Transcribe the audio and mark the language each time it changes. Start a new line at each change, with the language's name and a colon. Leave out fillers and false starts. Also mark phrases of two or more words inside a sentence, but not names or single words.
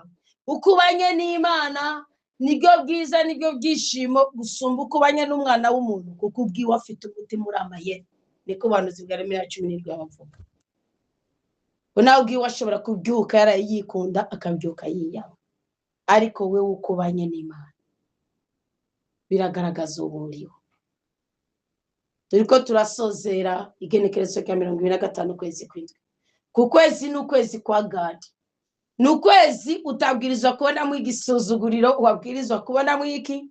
Rundi: Ukubanye n'Imana nibyo bwiza, nibyo byishimo gusumba ukubanye n'umwana w'umuntu, kuko ubwiwe afite umutima uramayeri. Niko Ubuhanuzi bwa Yeremiya 17 bavuga. Nawe ubwiwe ashobora kubyuka yarayikunda akabyuka yiyama, ariko we ukubanye n'Imana biragaragaza uburiho. Turiko turasozera igenekerezo rya 25 kwezi kw'indwi. Ku kwezi n'ukwezi kwa Gadi. N'ukwezi utabwirizwa kubonamo igisuzuguriro, wabwirizwa kubonamo iki?